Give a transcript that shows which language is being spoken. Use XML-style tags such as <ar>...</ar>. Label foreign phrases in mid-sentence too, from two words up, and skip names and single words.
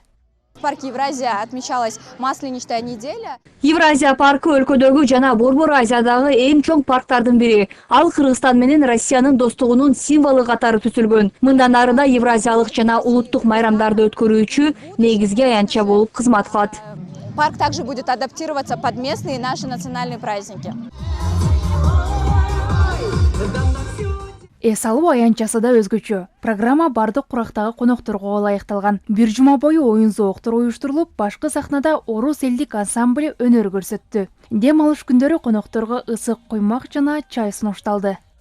<ru>Парк Евразия отмечалась Масленичная неделя.</ru> <ky>Евразия паркы өлкөдөгү жана Борбор Азиядагы эң чоң парктардын бири. Ал Кыргызстан менен Россиянын достугунун символу катары түзүлгөн. Мындан арыда евразиялык жана улуттук майрамдарды өткөрүүчү негизги аянтча болуп кызмат кылат.</ky> <ru>Парк также будет адаптироваться под местные наши национальные праздники.</ru> <ky>Эс алуу аянтчасы да өзгөчө. Программа бардык курактагы конокторго ылайыкталган. Бир жума бою оюн-зооктор уюштурулуп, башкы сахнада орус элдик ансамбль өнөр көрсөттү. Дем алыш күндөрү конокторго ысык куймак жана чай сунушталды.</ky>